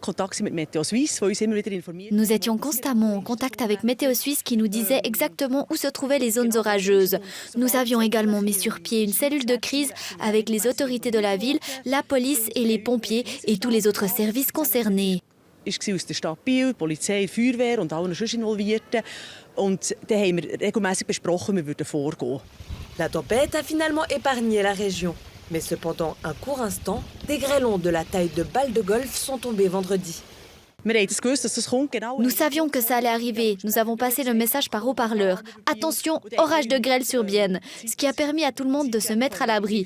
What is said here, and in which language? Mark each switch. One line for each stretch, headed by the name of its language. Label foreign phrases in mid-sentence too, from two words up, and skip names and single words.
French: étions constamment en contact avec Météo Suisse qui nous disait exactement où se trouvaient les zones orageuses. Nous avions également mis sur pied une cellule de crise avec les autorités de la ville, la police et les pompiers et tous les autres services concernés.
German: aus der Stadt Biel, Polizei, Feuerwehr und allen sonst Involvierten. Und dann haben wir regelmäßig besprochen, wir würden vorgehen.
French: La tempête a finalement épargné la région. Mais cependant, un court instant, des grêlons de la taille de balles de golf sont tombés vendredi. Nous savions que ça allait arriver. Nous avons passé le message par haut-parleur. Attention, orage de grêle sur Bienne. Ce qui a permis à tout le monde de se mettre à l'abri.